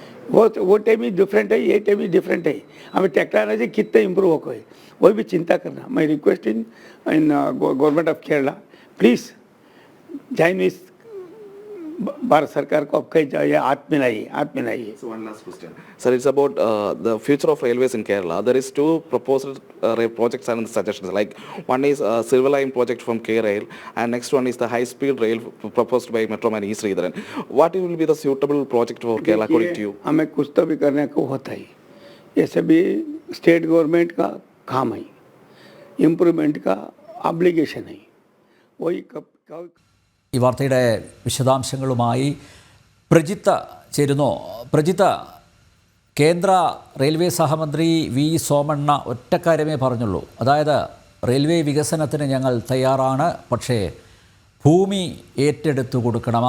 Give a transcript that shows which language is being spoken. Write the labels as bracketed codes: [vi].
[hi] वो टाइम ही डिफरेंट है ये टाइम ही डिफरेंट है. हमें टेक्नोलॉजी कितने इम्प्रूव हो गए वो भी चिंता करना. मैं [en] request in government of Kerala please join with [hi] Bharat सरकार को अब कहीं जाइए हाथ मिलाइए. [en] So one last question. Sir, it's about the future of railways in Kerala. There is two proposed projects and suggestions. Like one is Silver Line project from K-Rail, and next one is the high-speed rail proposed by Metroman E. Sridharan. What will be the suitable project for Kerala according to you? [hi] हमें कुछ तो भी करने को होता है. ये सभी स्टेट गवर्नमेंट का काम है. इम्प्रूवमेंट का ऑब्लिगेशन है. वही कब [ml] ഈ വാർത്തയുടെ വിശദാംശങ്ങളുമായി പ്രജിത്ത് ചേരുന്നു. പ്രജിത്ത്, കേന്ദ്ര റെയിൽവേ സഹമന്ത്രി വി സോമണ്ണ ഒറ്റക്കാര്യമേ പറഞ്ഞുള്ളൂ. അതായത് റെയിൽവേ വികസനത്തിന് ഞങ്ങൾ തയ്യാറാണ്, പക്ഷേ ഭൂമി ഏറ്റെടുത്തു കൊടുക്കണം.